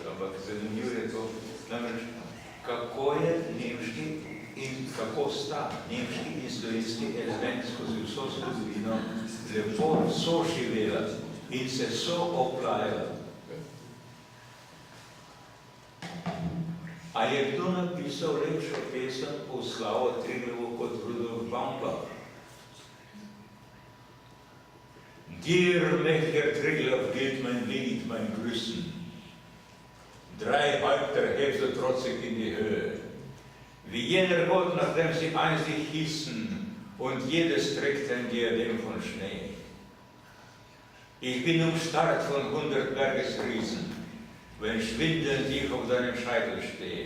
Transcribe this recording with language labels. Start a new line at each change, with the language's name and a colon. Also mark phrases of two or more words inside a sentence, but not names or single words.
Slovenian: Ampak zanimivo je to, namreč, kako je nemški in kako sta nemški in slovenski element skozi vso zgodovino lepo soživela in se sooplajala. A je kdo napisal lepšo pesem v slavo Triglavu kot Rudolf Baumbach?
German: Dir Mecher Triglav gilt mein Lied, mein Grüßen. Drei Häupter hebt so trotzig in die Höhe. Wie jener Gott, nachdem sie einst sich hießen, und jedes trägt ein Diadem von Schnee. Ich bin umstarrt von 100 Bergesriesen, wenn schwindelnd ich auf deinem Scheitel stehe.